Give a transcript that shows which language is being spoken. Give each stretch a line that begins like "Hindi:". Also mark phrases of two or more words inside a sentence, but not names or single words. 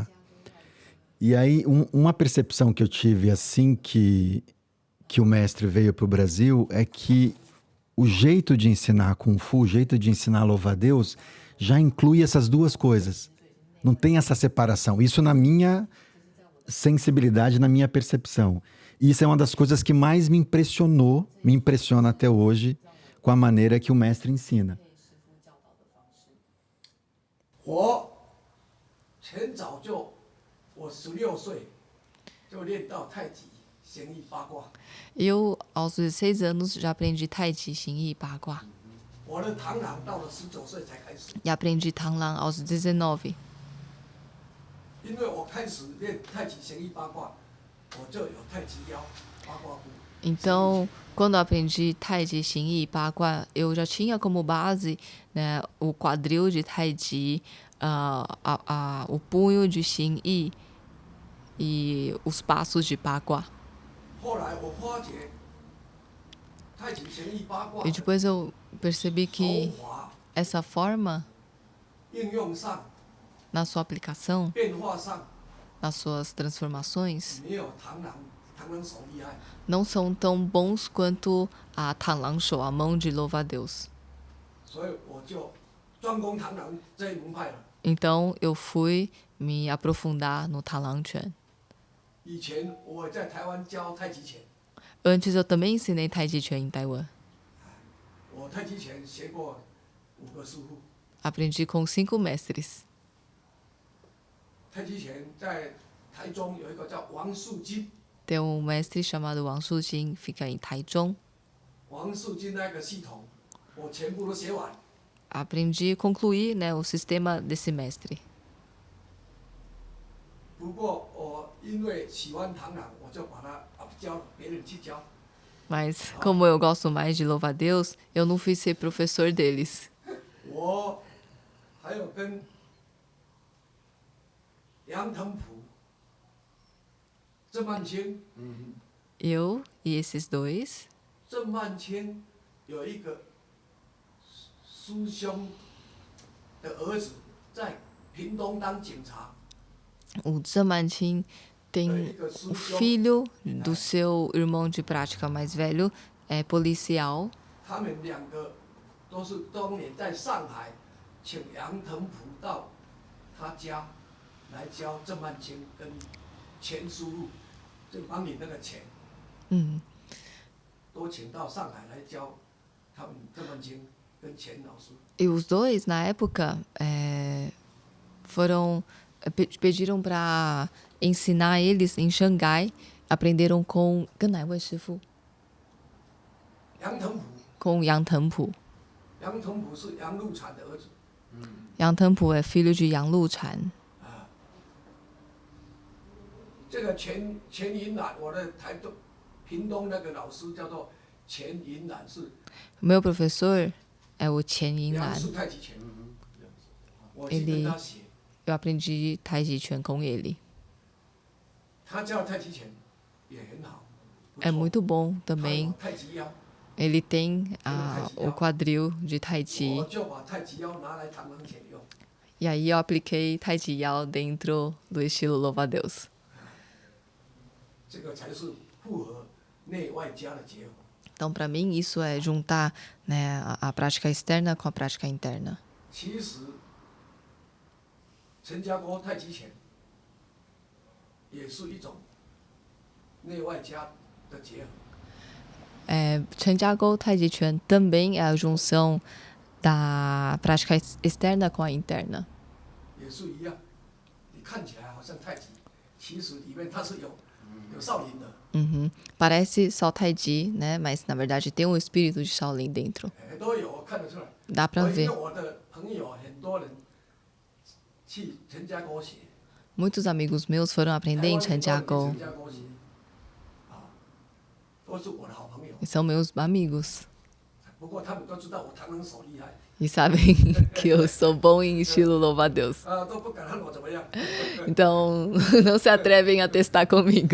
Portuguese: E aí, uma percepção que eu tive assim que o mestre veio para o Brasil é que o jeito de ensinar Kung Fu, o jeito de ensinar louva-a-Deus, já inclui essas duas coisas. Não tem essa separação. Isso na minha sensibilidade, na minha percepção. E isso é uma das coisas que mais me impressiona até hoje, com a maneira que o mestre ensina.
Chinese: 我16岁就练到太极、形意、八卦。
Portuguese: Eu, aos 16 anos, já aprendi Tai Chi, Xing Yi, Bagua.
Chinese: 我的螳螂到了19岁才开始，
Portuguese: E aprendi Tanglang aos 19.
Chinese: 因为我开始练太极、形意、八卦，我就有太极腰、八卦步。
Portuguese: Então, quando eu aprendi Tai Chi, Xing Yi, Bagua, eu já tinha como base, né, o quadril de Tai Chi, o punho de Xing Yi e os passos de Bagua.
Chinese: 后来我发觉，太极、形意、八卦
Portuguese: E depois eu percebi
Chinese: 手
Portuguese: que
Chinese: 法
Portuguese: essa forma,
Chinese: 应用上、
Portuguese: na sua aplicação,
Chinese: 变化上，
Portuguese: nas suas transformações,
Chinese: 没有螳螂手厉害。
Portuguese: não são tão bons quanto a Tanglang Shou, a mão de louva-a-Deus.
Chinese: 所以我就专攻螳螂这一门派了。
Portuguese: Então, eu fui me aprofundar no Tanglang Quan.
Chinese: 以前我在台湾教太极拳，
Portuguese: Antes, eu também ensinei Tai Chi Chuan em Taiwan.
Chinese: 我太极拳学过5个师傅。
Portuguese: Aprendi com 5 mestres.
Chinese: 太极拳在台中有一个叫王树金，
Portuguese: Tem um mestre chamado Wang Shujin, fica em Taichung.
Chinese: 王树金那个系统，我全部都学完。
Portuguese: Aprendi e concluí, né, o sistema desse mestre.
Chinese: 不过我因为喜欢螳螂，我就把它教别人去教。
Portuguese: Mas, como eu gosto mais de louva-a-Deus, eu não fui ser professor deles.
Chinese: 我还有跟杨腾普、郑曼青，
Portuguese: Eu e esses dois.
Chinese: 郑曼青有一个师兄的儿子在屏东当警察，
Portuguese: O Zhan Manqin tem o filho do seu irmão de prática mais velho, é policial.
Chinese: 他们2个都是当年在上海请杨腾普到他家来教郑曼青跟钱输入，就帮你那个钱， 都请到上海来教他们郑曼青跟钱老师。
Portuguese: E os dois, na época, pediram para ensinar eles em Xangai. Aprenderam com Ganai Wei Shifu,
Chinese: 杨腾普，
Portuguese: com Yang Tengpu.
Chinese: 杨腾普是杨露禅的儿子，
Portuguese: Yang Tengpu é filho de Yang Luchan.
Chinese: 这个钱银兰，我的屏东那个老师叫做钱银兰，是
Portuguese: Meu professor é o Qian
Chinese: 梁
Portuguese: Yinlan.
Chinese: 氏太极拳，我去跟他学，
Portuguese: Eu aprendi Tai Chi Chuan com ele.
Chinese: 他教太极拳也很好，不
Portuguese: É
Chinese: 错
Portuguese: muito bom
Chinese: 他有
Portuguese: também.
Chinese: 太极腰，
Portuguese: Ele tem o quadril de Tai
Chinese: 我
Portuguese: Chi.
Chinese: 就把太极腰拿来螳螂拳用。
Portuguese: E aí eu apliquei
Chinese: 太极腰
Portuguese: dentro do estilo louva-a-Deus.
Chinese: 这个才是复合内外家的结合。
Portuguese: Então, para mim, isso é juntar, né, a prática externa com a prática interna.
Chinese: 其实，陈家沟太极拳也是一种内外家的结合。
Portuguese: Chanjiagou Tai Chi Chuan também é a junção da prática externa com a interna.
Chinese: 也是一样，你看起来好像太极，其实里面它是有少林的。
Portuguese: Parece só Tai Chi, né? Mas na verdade tem um espírito de Shaolin dentro.
Chinese: 都有，我看得出来。
Portuguese: Dá pra
Chinese: 我因为
Portuguese: ver.
Chinese: 我的朋友很多人去陈家沟学，
Portuguese: Muitos amigos meus foram
Chinese: 台
Portuguese: aprender
Chinese: 湾
Portuguese: em
Chinese: 很多人去
Portuguese: Chanjiagou.
Chinese: 陈家沟学，都是我的好朋友。
Portuguese: E são meus amigos.
Chinese: 不过他们都知道我螳螂手厉害，
Portuguese: E sabem que eu sou bom em estilo louva-a-Deus.
Chinese: 都不敢让我怎么样。
Portuguese: Então, não se atrevem a testar comigo.